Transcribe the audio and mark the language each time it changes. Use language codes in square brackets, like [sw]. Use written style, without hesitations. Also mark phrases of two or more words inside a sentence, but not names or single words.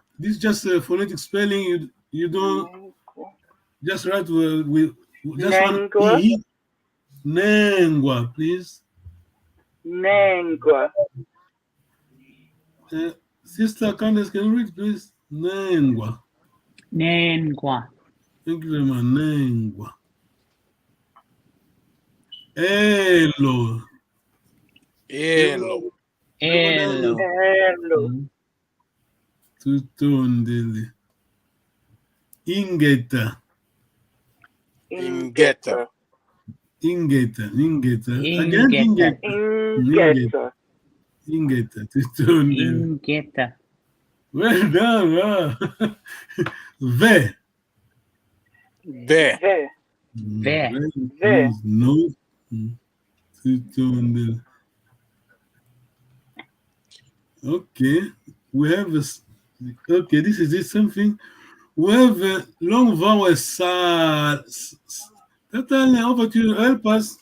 [en] This is just a phonetic spelling. You don't just write with just Nengwa. one E. Nengwa, please. Nengwa. Sister Candace, can you read, please? Nengwa. Nengwa. Thank you very much. Nengwa. Elo. Elo. Elo. Hello. Tutondele. Ingeta. Ingeta. Ingeta. Again, Ingeta. Ingeta. Ingeta. Tutondele. Ingeta. Well done. Wow. Ve. Ve. Ve. Ve. Ve. No. Tutondele. Okay. We have okay, this is it, something. We have a long vowel sa. Totally over to you. Help us.